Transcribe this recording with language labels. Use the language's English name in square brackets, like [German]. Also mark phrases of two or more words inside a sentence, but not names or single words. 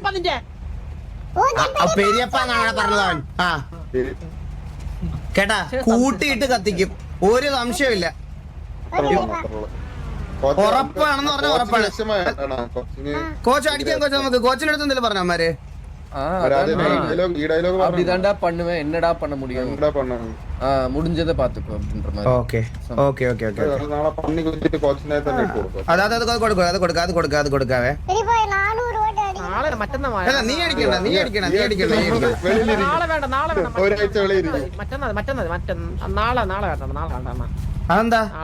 [Malayalam] പെരിയപ്പാന്നാണ് പറഞ്ഞതാണ്. ആ കേട്ടാ, കൂട്ടിയിട്ട് കത്തിക്കും, ഒരു സംശയമില്ല. ഉറപ്പാണെന്ന് പറഞ്ഞ ഉറപ്പാണ്. കോച്ച് അടിക്കാൻ കോച്ച് നമുക്ക് കോച്ചിന്റെ അടുത്ത് എന്തെങ്കിലും പറഞ്ഞ അമ്മാര് [Tamil] அப்படிதான்டா பண்ணுவேன், என்னடா பண்ண முடியும், முடிஞ்சதை பாத்துக்கோ அப்படின்ற மாதிரி. [English] okay okay okay okay [Malayalam] നാളെ പന്നി കുത്തിട്ട് കോച്ചിനെ തന്നെ ഇട്ട് കൊടുക്കും. അത് കൊടുക്കാവേ. നീ അടിക്കണ്ട ഒരാഴ്ച വെളിയിരിക്കും. അതെന്താ?